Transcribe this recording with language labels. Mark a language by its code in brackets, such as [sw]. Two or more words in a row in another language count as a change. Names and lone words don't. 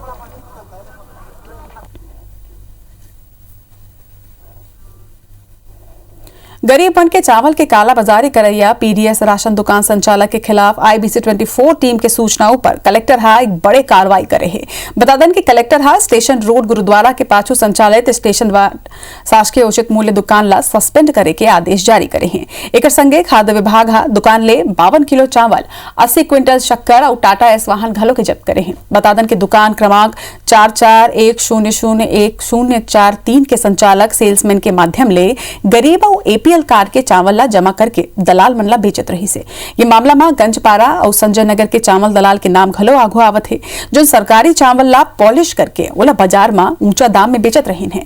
[hne] गरीबपन के चावल के काला बाजारी करैया PDS राशन दुकान संचालक के खिलाफ IBC 24 टीम के सूचनाओं पर कलेक्टर एक बड़े कार्रवाई करे है। बता दें कि कलेक्टर स्टेशन रोड गुरुद्वारा के पाछू संचालित स्टेशन शासकीय उचित मूल्य दुकान ला सस्पेंड करे के आदेश जारी करे हैं। एक संगे खाद्य विभाग दुकान ले 52 किलो चावल, 80 क्विंटल शक्कर और टाटा एस वाहन घलो के जब्त करे हैं। बता दें कि दुकान क्रमांक 4410010443 के संचालक सेल्समैन के माध्यम ले गरीब और APL कार्ड के चावल ला जमा करके दलाल मन ला बेचत रही से। ये मामला में गंजपारा और संजय नगर के चावल दलाल के नाम घलो आगू आवत है, जो सरकारी चावल ला पॉलिश करके ओला बाजार में ऊंचा दाम में बेचत रही है।